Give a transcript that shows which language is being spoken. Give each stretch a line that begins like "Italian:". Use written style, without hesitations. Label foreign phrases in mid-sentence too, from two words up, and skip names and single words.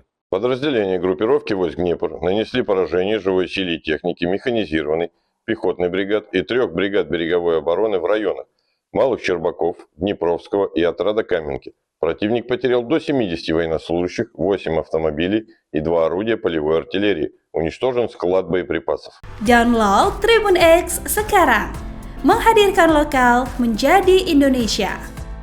Russian: Подразделения группировки войск Днепр нанесли поражение живой силе и технике механизированной, пехотной бригад и 3 бригад береговой обороны в районах Малых Щербаков, Днепровского и отряда Каменки. Противник потерял до 70 военнослужащих, 8 автомобилей и 2 орудия полевой артиллерии. Уничтожен sклад боепрipasов.
Indonesian: Download Tribun X sekarang. Menghadirkan lokal menjadi Indonesia.